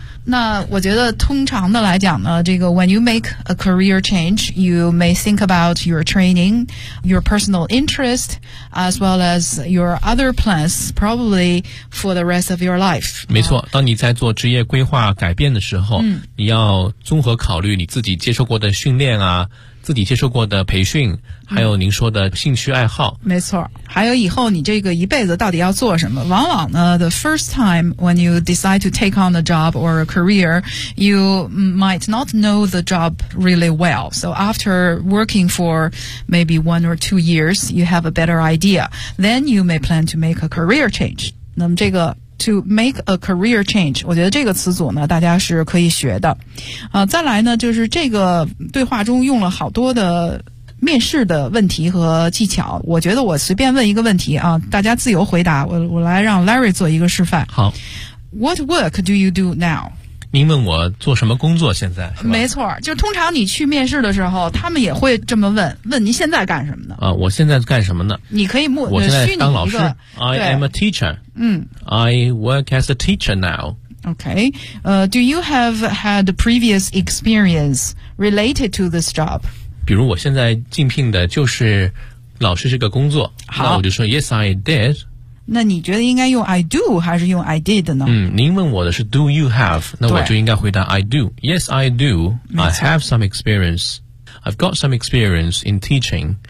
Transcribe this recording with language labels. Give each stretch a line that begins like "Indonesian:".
Chinese: 那我觉得通常的来讲呢，这个
English: when you make a career change, you may think about your training, your personal interest, as well as your other plans, probably for the rest of your life.
Chinese: 没错，当你在做职业规划改变的时候，你要综合考虑你自己接受过的训练啊，自己接受过的培训，还有您说的兴趣爱好。没错，还有以后你这个一辈子到底要做什么。往往呢
English: the first time when you decide to take on a job or a career, you might not know the job really well. So after working for maybe 1 or 2 years, you have a better idea. Then you may plan to make a career change.
Chinese: 那么这个to make a career change， 我觉得这个词组呢大家是可以学的。再来呢就是这个对话中用了好多的面试的问题和技巧，我觉得我随便问一个问题啊，大家自由回答，我来让 Larry 做一个示范。好。
English: What work do you do now？
Chinese: 您问我做什么工作现在是吧？没错，就通常你去面试的时候他们也会这么问，问您现在干什么呢？我现在干什么呢？你可以模我现在当老师。
English: I am a teacher. I work as a teacher now. Okay. Do you have had previous experience related to this job?
Chinese: 比如我现在竞聘的就是老师这个工作，好，那我就说
English: Yes, I did。
Chinese: 那你觉得应该用 I do 还是用 I did 呢？您问我的是 do you have， 那我就应该回答 I do。
English: Yes, I do. I have some experience. I've got some experience in teaching.